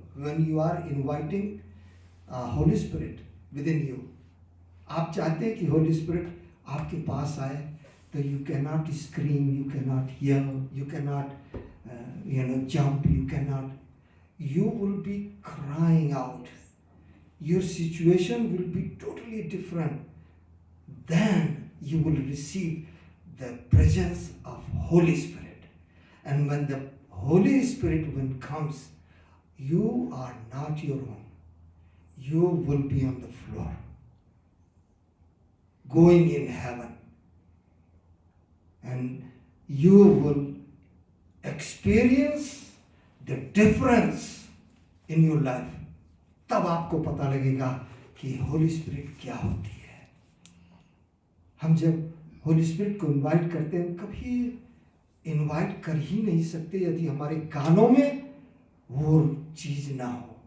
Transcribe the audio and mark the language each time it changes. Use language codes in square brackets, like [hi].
[en] when you are inviting Holy Spirit within you, [hi] आप चाहते हैं कि होली स्पिरिट आपके पास आए, तो [en] You can not scream, you can not yell, you can not jump, you can not, you will be crying out. Your situation will be totally different. Then you will receive the presence of Holy Spirit. And when the Holy Spirit when comes, you are not your own. You will be on the floor, going in heaven. And you will experience the difference in your life. [hi] तब आपको पता लगेगा कि Holi spirit क्या होती है. हम जब होली स्पिरिट को इनवाइट करते हैं, कभी इनवाइट कर ही नहीं सकते यदि हमारे कानों में वो चीज ना हो.